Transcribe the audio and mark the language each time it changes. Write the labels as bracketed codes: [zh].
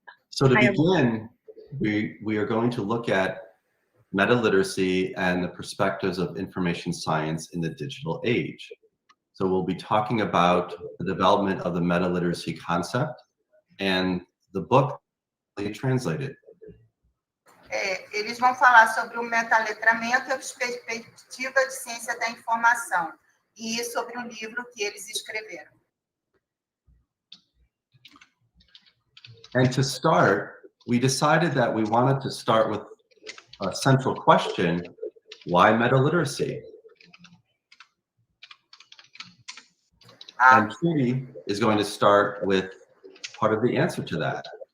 [en] So to begin, we are going to look at meta-literacy and the perspectives of information science in the digital age. So we'll be talking about the development of the meta-literacy concept and the book translated. [pt] Eles vão falar sobre o metaletramento e a perspectiva de ciência da informação e sobre o livro que eles escreveram. [en] And to start, we decided that we wanted to start with a central question: why meta-literacy? And Trudy is going to start with part of the answer to that.